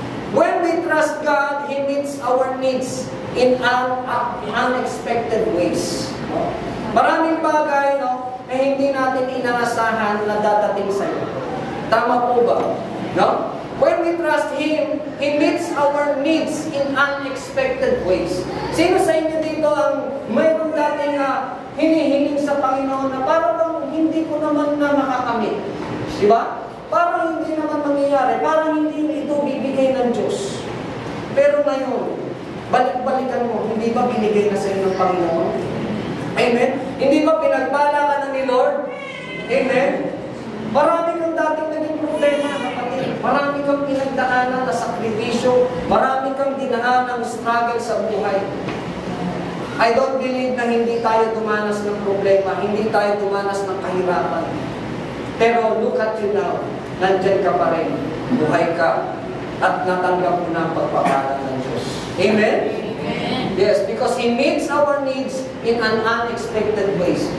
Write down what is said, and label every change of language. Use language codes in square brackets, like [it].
[en] When we trust God, He meets our needs in unexpected ways. [tl] No? Maraming bagay, no, na hindi natin inaasahan na dadating sa iyo. Tama po ba? No? [en] When we trust Him, He meets our needs in unexpected ways. [tl] Sino sa inyo dito ang mayroong dating hinihiling sa Panginoon na parang hindi ko naman na makakamit? Di ba? Parang hindi naman mangyayari. Parang hindi ito bibigay ng Diyos. Pero ngayon, balik-balikan mo, hindi ba binigay na sa iyo ng Panginoon? Amen? Hindi ba pinagpala ka na ni Lord? Amen? Marami kang dating naging problema, kapatid. Marami kang pinagdaanan na sakripisyo. Marami kang dinaan ng struggle sa buhay. [en] I don't believe [tl] na hindi tayo dumanas ng problema, hindi tayo dumanas ng kahirapan. Pero [en] look at you now. [tl] Nandyan ka pa rin. Buhay ka. At natanggap mo na ang pagpapala ng Diyos. Amen? [en] Yes, because He meets our needs in an unexpected ways.